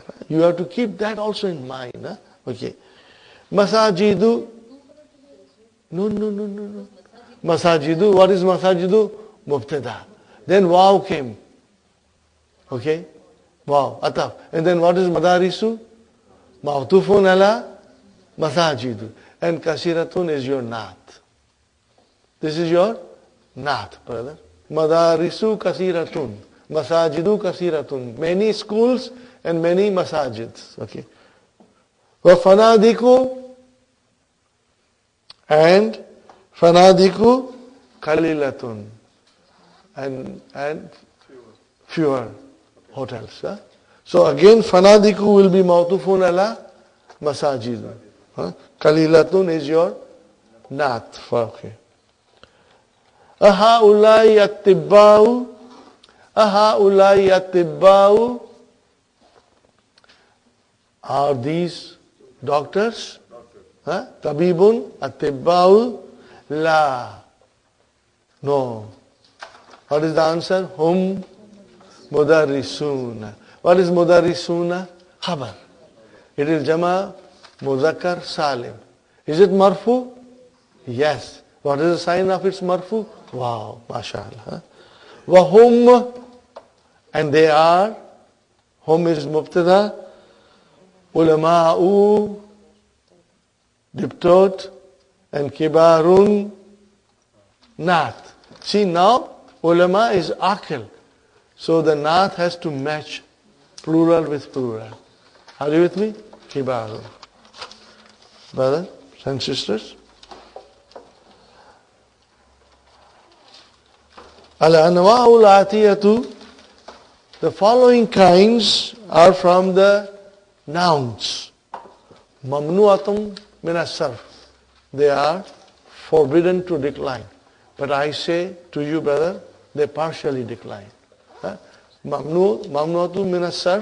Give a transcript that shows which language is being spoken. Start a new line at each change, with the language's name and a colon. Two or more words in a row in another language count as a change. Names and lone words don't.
English: You have to keep that also in mind. Okay. Masajidu. No. Masajidu. What is masajidu? Mubtada. Then waw came. Okay. Waw. Ataf. And then what is madarisu?
Arabic: معطوفٌ على مساجدُ.
English: And kasiratun is your naat. This is your naat, brother.
Arabic: مدارسُ كثيرةٌ. مساجدُ كثيرةٌ.
English: Many schools and many masajids.
Arabic: Okay. وفنادقُ. And فنادقُ قليلةٌ.
English: And fewer hotels. So again, fanadiku will be
Arabic: معطوفٌ على مساجدُ.
English: Kalilatun is your naat. Okay.
Arabic: أهؤلاءِ أطباءُ. أهؤلاءِ أطباءُ.
English: Are these doctors?
Arabic: طبيبٌ أطباءُ. لا.
English: No. What is the answer?
Arabic: هم مدرسون.
English: What is mudarrisuna? Khabar. It is
Arabic: جمع مذكر سالم.
English: Is it marfu? Yes. What is the sign of its marfu? Wow, mashallah. Wahum, and they are, hum is mubtada, ulama'u, diptot, and kibarun, naat. See now, ulama is akil. So the naat has to match plural with plural. Are you with me? Kibarun. Brothers and sisters.
Arabic: الأنواعُ الآتيةُ.
English: The following kinds are from the nouns.
Arabic: ممنوعاتٌ من الصرف.
English: They are forbidden to decline. But I say to you, brother, they partially decline.
Arabic: ممنوعاتُ من الصرف.